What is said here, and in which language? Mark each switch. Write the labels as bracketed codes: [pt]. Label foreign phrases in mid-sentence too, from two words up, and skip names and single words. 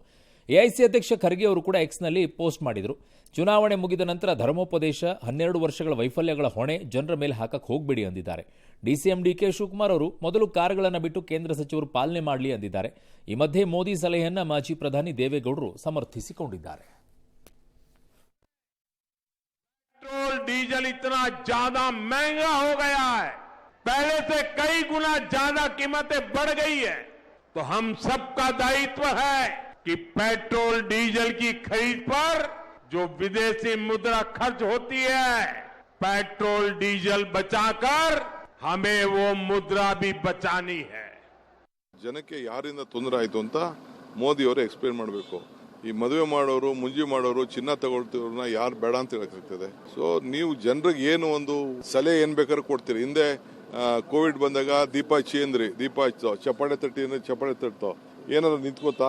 [kn] ಎಐಸಿ ಅಧ್ಯಕ್ಷ ಖರ್ಗೆ ಅವರು ಕೂಡ ಎಕ್ಸ್ನಲ್ಲಿ ಪೋಸ್ಟ್ ಮಾಡಿದರು. ಚುನಾವಣೆ ಮುಗಿದ ನಂತರ ಧರ್ಮೋಪದೇಶ, 12 ವರ್ಷಗಳ ವೈಫಲ್ಯಗಳ ಹೊಣೆ ಜನರ ಮೇಲೆ ಹಾಕಕ್ಕೆ ಹೋಗಬೇಡಿ ಅಂದಿದ್ದಾರೆ. ಡಿಸಿಎಂ ಡಿಕೆ ಶಿವಕುಮಾರ್ ಅವರು ಮೊದಲು ಕಾರುಗಳನ್ನು ಬಿಟ್ಟು ಕೇಂದ್ರ ಸಚಿವರು ಪಾಲನೆ ಮಾಡಲಿ ಅಂದಿದ್ದಾರೆ. ಈ ಮಧ್ಯೆ ಮೋದಿ ಸಲಹೆಯನ್ನ ಮಾಜಿ ಪ್ರಧಾನಿ ದೇವೇಗೌಡರು ಸಮರ್ಥಿಸಿಕೊಂಡಿದ್ದಾರೆ. [hi] पेट्रोल डीजल इतना ज्यादा महंगा हो गया है, पहले से कई गुना ज्यादा कीमतें बढ़ गई है, तो हम सबका दायित्व है कि पेट्रोल डीजल की खरीद पर जो विदेशी मुद्रा खर्च होती है, पेट्रोल डीजल बचाकर हमें वो मुद्रा भी बचानी है. [kn] ಜನಕ್ಕೆ ಯಾರಿಂದ ತೊಂದರೆ ಆಯಿತು ಅಂತ ಮೋದಿ ಅವರು ಎಕ್ಸ್ಪ್ಲೇನ್ ಮಾಡಬೇಕು. ಈ ಮದುವೆ ಮಾಡೋರು, ಮುಂಜಿ ಮಾಡೋರು, ಚಿನ್ನ ತಗೊಳ್ತಿರೋರ್ನ ಯಾರು ಬೇಡ ಅಂತ ಹೇಳಕ್ಕಾಗ್ತದೆ. ಸೊ ನೀವು ಜನರಿಗೆ ಏನು ಒಂದು ಸಲಹೆ ಏನ್ ಬೇಕಾದ್ರೂ ಕೊಡ್ತೀರಿ. ಹಿಂದೆ ಕೋವಿಡ್ ಬಂದಾಗ ದೀಪ ಹಚ್ಚಿ ಅಂದ್ರಿ, ದೀಪ ಹಚ್ಚೋ, ಚಪ್ಪಾಳೆ ತಟ್ಟಿ ಅಂದ್ರೆ ಚಪ್ಪಾಳೆ ತಟ್ಟೋ, ಏನಾದ್ರು ನಿಂತ್ಕೋತಾ?